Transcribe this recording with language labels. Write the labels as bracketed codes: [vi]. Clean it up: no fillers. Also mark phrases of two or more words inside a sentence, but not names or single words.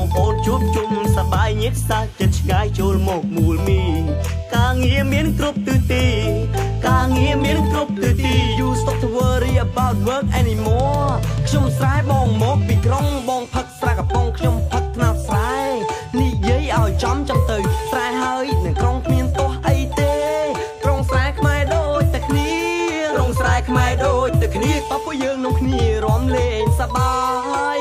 [km] ប្អូនជួបជុំសប្បាយញាតិសាស្ត្រចិត្តឆ្ងាយចូលមកមូលមីការងារមានគ្រប់ទិសទីការងារមានគ្រប់ទិសទី [en] You stop to worry about work anymore [km] ខ្ញុំស្រែបងមកពីក្រុងបងផឹកស្រែកំ ប៉ុងខ្ញុំផឹកថ្នោតស្រែនិយាយឲ្យចំទៅស្រែហើយនៅក្រុងគ្មានទាស់អីទេក្រុងស្រែខ្មែរដូចតែគ្នាក្រុងស្រែខ្មែរដូចតែគ្នាតើពួកយើងនាំគ្នារួមលេងសប្បាយ